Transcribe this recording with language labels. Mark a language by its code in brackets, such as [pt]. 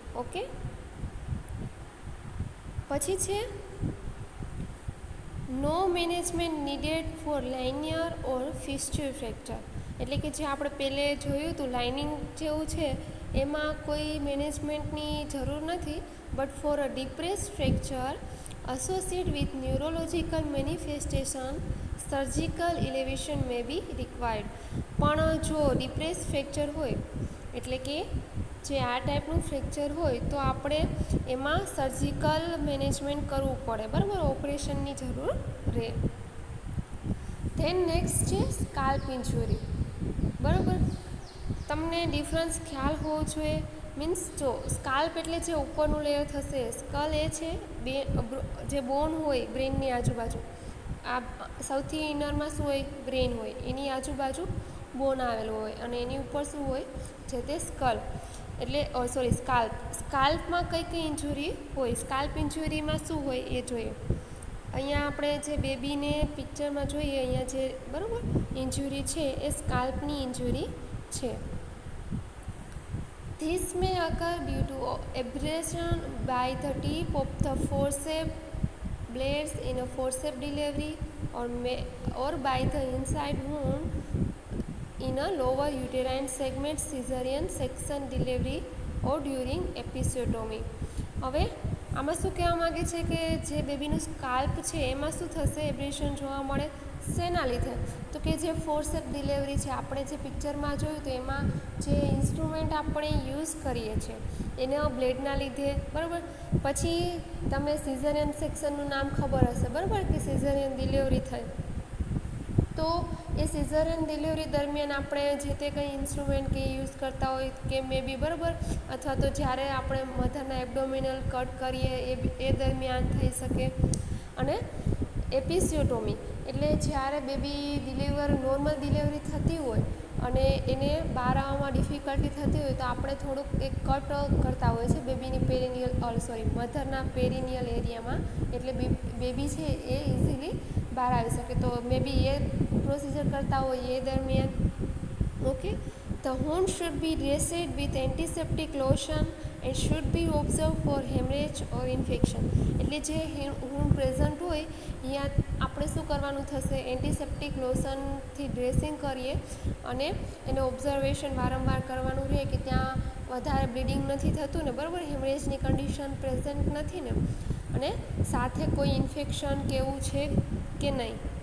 [en] okay, [gu] પછી છે [en] No management needed for linear or fissural fracture. [gu] એટલે કે જે આપણે પહેલે જોયું હતું લાઇનિંગ જેવું છે એમાં કોઈ મેનેજમેન્ટની જરૂર નથી. [en] But for a depressed fracture associated with neurological manifestation, surgical elevation may be required. [gu] પણ જો ડિપ્રેસ ફ્રેક્ચર હોય એટલે કે જે આ ટાઈપનું ફ્રેક્ચર હોય તો આપણે એમાં સર્જિકલ મેનેજમેન્ટ કરવું પડે, બરાબર, ઓપરેશનની જરૂર રહે. ધેન નેક્સ્ટ છે સ્કાલ્પ ઇન્જુરી. બરાબર, તમને ડિફરન્સ ખ્યાલ હોવો જોઈએ. મીન્સ જો સ્કાલ્પ એટલે જે ઉપરનું લેયર થશે, સ્કલ એ છે જે બોન હોય બ્રેનની આજુબાજુ. આ સૌથી ઇનરમાં શું હોય? બ્રેન હોય, એની આજુબાજુ બોન આવેલું હોય અને એની ઉપર શું હોય? જે તે સ્કલ એટલે સ્કાલ્પ. સ્કાલ્પમાં કઈ કઈ ઇન્જુરી હોય? સ્કાલ્પ ઇન્જુરીમાં શું હોય એ જોઈએ. અહીંયા આપણે જે બેબીને પિક્ચરમાં જોઈએ અહીંયા જે, બરાબર, ઇન્જુરી છે એ સ્કાલ્પની ઇન્જુરી છે. [en] This may occur due to abrasion by the tip of the forceps blades in a forceps delivery or by the inside wound in a lower uterine segment cesarean section delivery or during episiotomy. [gu] હવે આમાં શું કહેવા માગે છે કે જે બેબીનું scalp છે એમાં શું થશે, એબ્રેશન જોવા મળે. શેના લીધે? તો કે જે ફોર્સેપ ડિલિવરી છે, આપણે જે પિક્ચરમાં જોયું તો એમાં જે ઇન્સ્ટ્રુમેન્ટ આપણે યુઝ કરીએ છીએ એના બ્લેડના લીધે, બરાબર. પછી તમે સિઝેરિયન સેક્શનનું નામ ખબર હશે, બરાબર, કે સિઝેરિયન ડિલિવરી થઈ, તો એ સિઝેરિયન ડિલિવરી દરમિયાન આપણે જે તે કંઈ ઇન્સ્ટ્રુમેન્ટ કે યુઝ કરતા હોય કે મે બી, બરાબર, અથવા તો જ્યારે આપણે મધરના એબડોમિનલ કટ કરીએ એ દરમિયાન થઈ શકે. અને એપિસિયોટોમી એટલે જ્યારે બેબી નોર્મલ ડિલિવરી થતી હોય અને એને બહાર આવવામાં ડિફિકલ્ટી થતી હોય તો આપણે થોડુંક એક કટ કરતા હોય છે બેબીની મધરના પેરિનિયલ એરિયામાં, એટલે બેબી છે એ ઇઝીલી બહાર આવી શકે. તો મે બી એ પ્રોસિજર કરતા હોય એ દરમિયાન. [en] Okay, the wound should be dressed with antiseptic lotion and should be observed for hemorrhage or infection. [gu] એટલે જે wound પ્રેઝન્ટ હોય અહીંયા આપણે શું કરવાનું થશે, એન્ટિસેપ્ટિક લોશનથી ડ્રેસિંગ કરીએ અને એને ઓબ્ઝર્વેશન વારંવાર કરવાનું રહે કે ત્યાં વધારે બ્લીડિંગ નથી થતું ને, બરાબર, હેમરેજની કન્ડિશન પ્રેઝન્ટ નથી ને, અને સાથે કોઈ ઇન્ફેક્શન કે એવું છે કે નહીં.